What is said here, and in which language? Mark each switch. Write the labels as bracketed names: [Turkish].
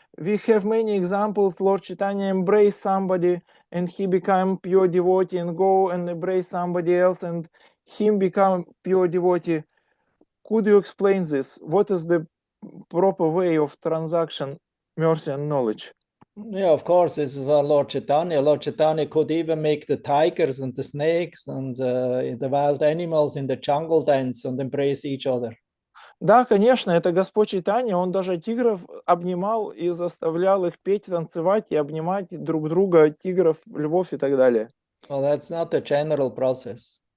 [English] We have many examples. Lord Chaitanya embraced somebody and he became pure devotee, and go and embrace somebody else and him become pure devotee. Could you explain this? What is the proper way of transaction, mercy and knowledge. Yeah, of course, this is Lord Chaitanya. Lord Chaitanya could even make the tigers and the snakes and the wild animals in the jungle dance and embrace each other. [Russian] Да, конечно, это Господь Чайтанья, он даже тигров обнимал и заставлял их петь, танцевать и обнимать друг друга, тигров, львов и так далее. [English] Well, that's not a general process.